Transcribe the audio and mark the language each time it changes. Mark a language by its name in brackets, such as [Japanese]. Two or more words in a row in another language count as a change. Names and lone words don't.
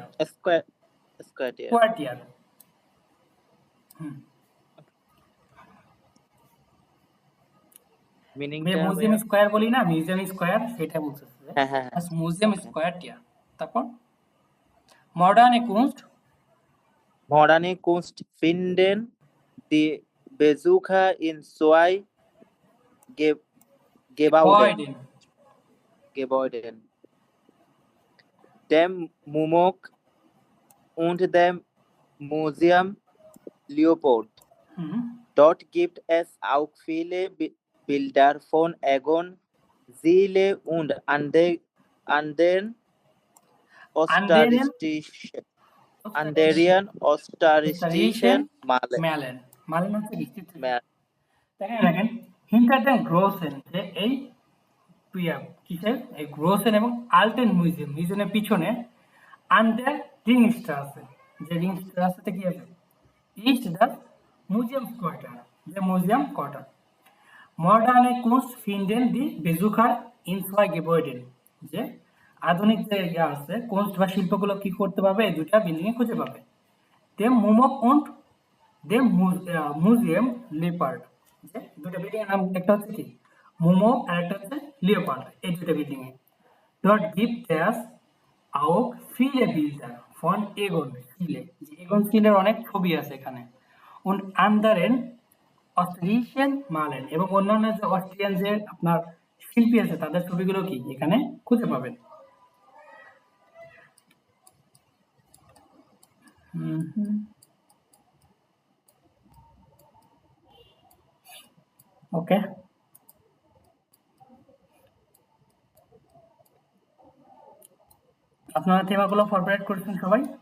[German] Quartier. [Bangla] কোয়ার্টিয়ার। হুম, মিনিংটা [English] museum square [Bangla] বলি না, [English] museum square, [Bangla] সেটা বলতেছে। হ্যাঁ হ্যাঁ মিউজিয়াম স্কয়ারটিয়ার। তারপর [German] Moderne Kunst, Moderne Kunst finden die Besucher in zwei Gebäuden, dem MUMOC und dem Museum Leopold. Dort gibt es auch viele Bilder von Egon Schiele und anderen österreichischen Malen, Malen [Bangla] হচ্ছে দেখেন দেখেন [German] hinter den großen, [Bangla] যে এই কিসের এই গ্রোসেন এবং আলটেন মিউজিয়াম, মিউজিয়ামের পিছনে [German] an der Ringstraße, [Bangla] যে রিং স্ট্রাসেতে কি আছে [German] ist das Museumsquartier, [Bangla] যে মিউজিয়াম কোয়ার্টার। [German] Moderne Kunst finden die Besucher in zwei Gebäuden, [Bangla] যে আধুনিক যে ইয়া আছে কুনস্ট বা শিল্পগুলো কি করতে পারবে, এই দুটা বিল্ডিং এ খুঁজে পাবে। [German] dem MUMOK und dem Museum Leopard, [Bangla] যে দুটো বিল্ডিং এর নাম, একটা হচ্ছে কি মুমক আর একটা হচ্ছে লিওপার্ড, এই দুটো বিল্ডিং এ। [German] Dort gibt es auch viele Bilder von Egon Schiele, [Bangla] যে এগন স্টিলের অনেক ছবি আছে এখানে। [German] und anderen österreichischen Malen, [Bangla] এবং অন্যান্য যে অস্ট্রিয়ান যে আপনার শিল্পী আছে তাদের ছবিগুলো কি এখানে খুঁজে পাবেন। ওকে, আপনারা থেমাগুলো ফরওয়ার্ড করেছেন সবাই?